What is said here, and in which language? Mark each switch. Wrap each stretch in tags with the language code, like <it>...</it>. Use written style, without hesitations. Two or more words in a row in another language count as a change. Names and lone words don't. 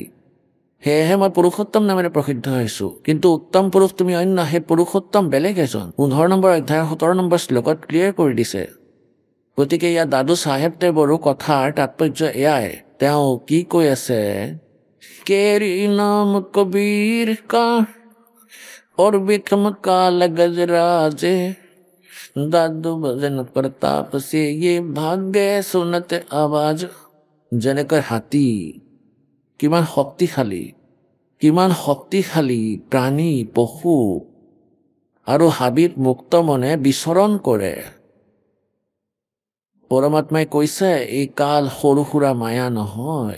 <as>সেয়েহে মই পুৰুষোত্তম নামেৰে প্ৰসিদ্ধ হৈছোঁ। কিন্তু উত্তম পুৰুষ তুমি অন্য, সেই পুৰুষোত্তম বেলেগ এজন। 15 নম্বৰ অধ্যায়ৰ 17 নম্বৰ শ্লোকত ক্লিয়াৰ কৰি দিছে। গতিকে ইয়াত দাদু চাহেবদেৱৰো কথাৰ তাৎপৰ্য এয়াই। তেওঁ কি কৈ আছে,</as> <hi>केरी नाम कबीर का और विक्रम काल गजराजे, दादू भजन प्रताप से ये भाग्य सुनत आवाज।</hi> <as>যেনেকৈ হাতী কিমান শক্তিশালী প্ৰাণী, পশু আৰু হাবিত মুক্ত মনে বিচৰণ কৰে। পৰমাত্মাই কৈছে এই কাল সৰু সুৰা মায়া নহয়।</as>